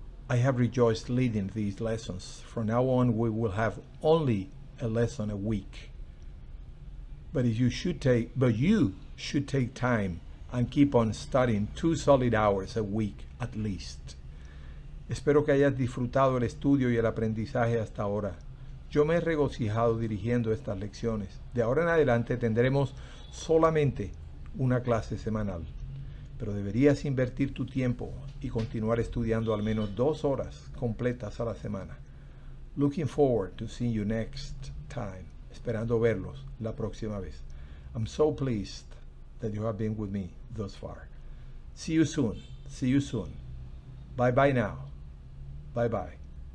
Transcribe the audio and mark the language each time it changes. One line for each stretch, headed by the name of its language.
English: I have rejoiced leading these lessons. From now on, we will have only a lesson a week. But you should take time and keep on studying 2 solid hours a week at least.
Spanish: Espero que hayas disfrutado el estudio y el aprendizaje hasta ahora. Yo me he regocijado dirigiendo estas lecciones. De ahora en adelante tendremos solamente una clase semanal. pero deberías invertir tu tiempo y continuar estudiando al menos 2 horas completas a la semana.
English: Looking forward to seeing you next time.
Spanish: Esperando verlos la próxima vez.
English: I'm so pleased that you have been with me thus far. See you soon. See you soon. Bye bye now. Bye bye.